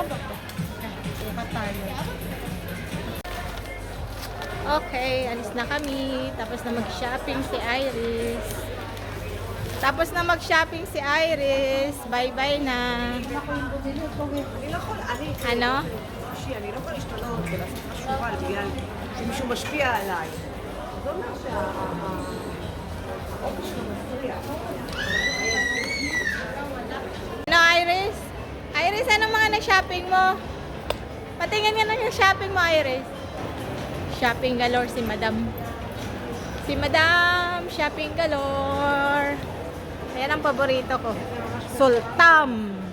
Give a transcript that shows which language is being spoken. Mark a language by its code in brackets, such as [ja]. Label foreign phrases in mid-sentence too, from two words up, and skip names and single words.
[tl] sukat tayo. Okay, alis na kami. Tapos na mag-shopping si Iris. Bye-bye na. ano? [he] אני לא יכולה להשתנות ולעשות משהו רע בגלל שמישהו משפיע עליי. זה אומר שהאופי שלו מפריע. [tl] Ano, Iris? Iris, anong mga nag-shopping mo? Patingin nga ng shopping mo, Iris. [en] Shopping galore [tl] si Madam. [en] Shopping galore. [tl] Ayan ang paborito ko. Sultam.